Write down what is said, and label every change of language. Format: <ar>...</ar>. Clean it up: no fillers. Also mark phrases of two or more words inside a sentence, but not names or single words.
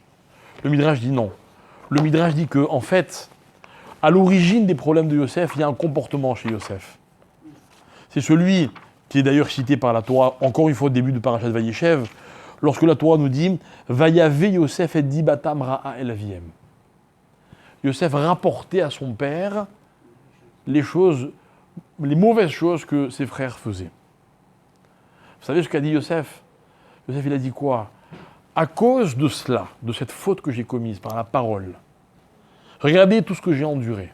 <fr>Le Midrash dit non. Le Midrash dit que, en fait, à l'origine des problèmes de Yosef, il y a un comportement chez Yosef. C'est celui qui est d'ailleurs cité par la Torah, encore une fois au début de Parashat Vayeshev, lorsque la Torah nous dit «</fr> <he>ויבא יוסף את דבתם רעה אל אביהם ».</he> <fr>Yosef rapportait à son père les mauvaises choses que ses frères faisaient. Vous savez ce qu'a dit Yosef? Yosef, il a dit quoi? À cause de cela, de cette faute que j'ai commise par la parole, regardez tout ce que j'ai enduré.</fr>